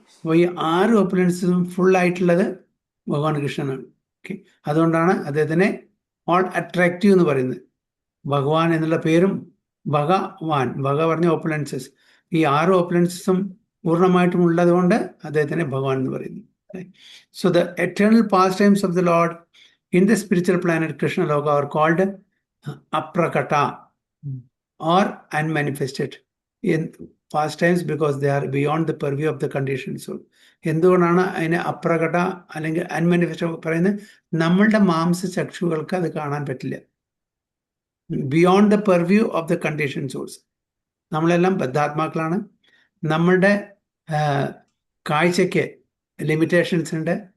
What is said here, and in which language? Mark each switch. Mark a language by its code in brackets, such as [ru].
[ml] അപ്പോൾ ഈ 6 ഓപ്പുലൻസും ഫുൾ ആയിട്ടുള്ളത് ഭഗവാൻ കൃഷ്ണനാണ്. ഓക്കെ. അതുകൊണ്ടാണ് അദ്ദേഹത്തിനെ ഓൾ അട്രാക്റ്റീവ് എന്ന് പറയുന്നത്. ഭഗവാൻ എന്നുള്ള പേരും ഭഗവാൻ, ഭഗ പറഞ്ഞ ഓപ്പുലൻസസ്, ഈ 6 ഓപ്പുലൻസസും പൂർണ്ണമായിട്ടും ഉള്ളത് കൊണ്ട് അദ്ദേഹത്തിനെ ഭഗവാൻ എന്ന് പറയുന്നു. [en] So the eternal past times of the Lord in the spiritual planet Krishna Loka are called aprakata or unmanifested in past times because they are beyond the purview of the conditioned soul. [ml] എന്തുകൊണ്ടാണ് അതിനെ അപ്രകട അല്ലെങ്കിൽ unmanifested പറയുന്നത്? നമ്മളുടെ മാംസചക്ഷുകൾക്ക് അത് കാണാൻ പറ്റില്ല. [en] Beyond the purview of the condition souls. [ml] നമ്മളെല്ലാം ബദ്ധാത്മാക്കളാണ്. നമ്മളുടെ കാഴ്ചയ്ക്ക് ലിമിറ്റേഷൻസ് ഉണ്ട്.